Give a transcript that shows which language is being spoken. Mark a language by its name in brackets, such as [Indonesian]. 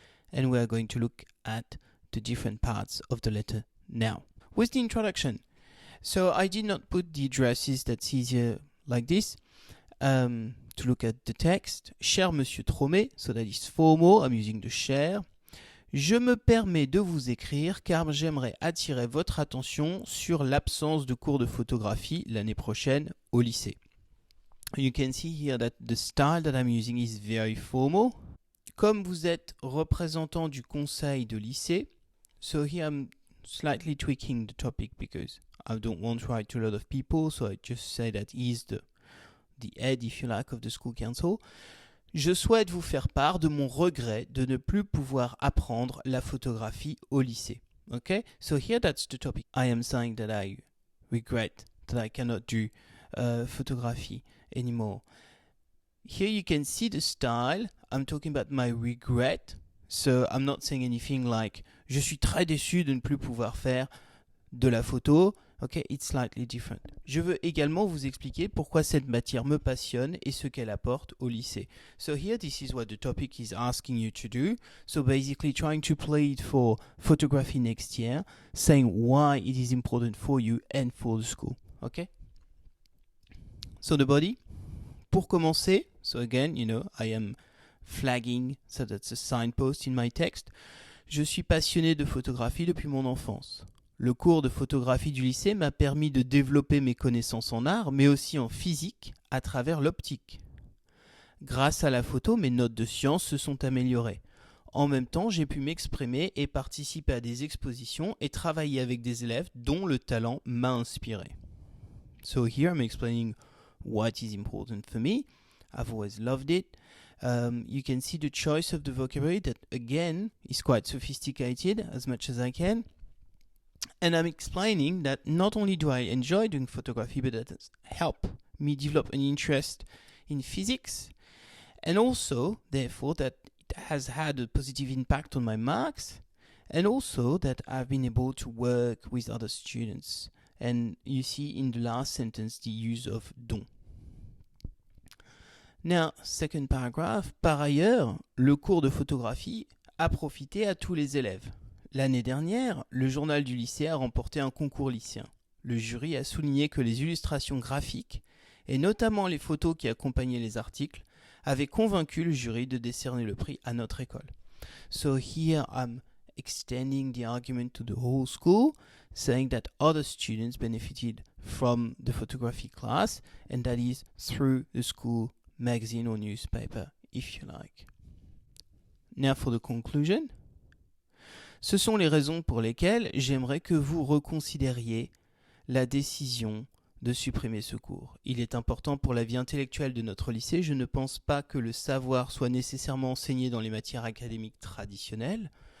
[English] And we are going to look at the different parts of the letter now. With the introduction, so I did not put the addresses, that's easier like this. To look at the text, [French] Cher Monsieur Tromé, [English] so that is formal, I'm using the cher. [French] Je me permets de vous écrire car j'aimerais attirer votre attention sur l'absence de cours de photographie l'année prochaine au lycée. [English] You can see here that the style that I'm using is very formal. [French] Comme vous êtes représentant du conseil de lycée, [English] so here I'm slightly tweaking the topic because I don't want to write to a lot of people, so I just say that he's the head, if you like, of the school council. [French] Je souhaite vous faire part de mon regret de ne plus pouvoir apprendre la photographie au lycée. [English] Okay, so here that's the topic. I am saying that I regret that I cannot do photography anymore. Here you can see the style. I'm talking about my regret. So I'm not saying anything like [French] je suis très déçu de ne plus pouvoir faire de la photo. [English] Okay, it's slightly different. [French] Je veux également vous expliquer pourquoi cette matière me passionne et ce qu'elle apporte au lycée. [English] So here this is what the topic is asking you to do. So basically trying to play it for photography next year, saying why it is important for you and for the school. Okay? So the body. [French] Pour commencer, [English] so again, I am flagging, so that's a signpost in my text. [French] Je suis passionné de photographie depuis mon enfance. Le cours de photographie du lycée m'a permis de développer mes connaissances en art, mais aussi en physique à travers l'optique. Grâce à la photo, mes notes de sciences se sont améliorées. En même temps, j'ai pu m'exprimer et participer à des expositions et travailler avec des élèves dont le talent m'a inspiré. [English] So here I'm explaining what is important for me. I've always loved it. You can see the choice of the vocabulary that, again, is quite sophisticated as much as I can. And I'm explaining that not only do I enjoy doing photography, but that has helped me develop an interest in physics, and also, therefore, that it has had a positive impact on my marks, and also that I've been able to work with other students. And you see in the last sentence the use of dont. Now, second paragraph. [French] Par ailleurs, le cours de photographie a profité à tous les élèves. L'année dernière, le journal du lycée a remporté un concours lycéen. Le jury a souligné que les illustrations graphiques, et notamment les photos qui accompagnaient les articles, avaient convaincu le jury de décerner le prix à notre école. [English] So here I'm extending the argument to the whole school, saying that other students benefited from the photography class, and that is through the school magazine or newspaper, if you like. Now for the conclusion. [French] Ce sont les raisons pour lesquelles j'aimerais que vous reconsidériez la décision de supprimer ce cours. Il est important pour la vie intellectuelle de notre lycée. Je ne pense pas que le savoir soit nécessairement enseigné dans les matières académiques traditionnelles.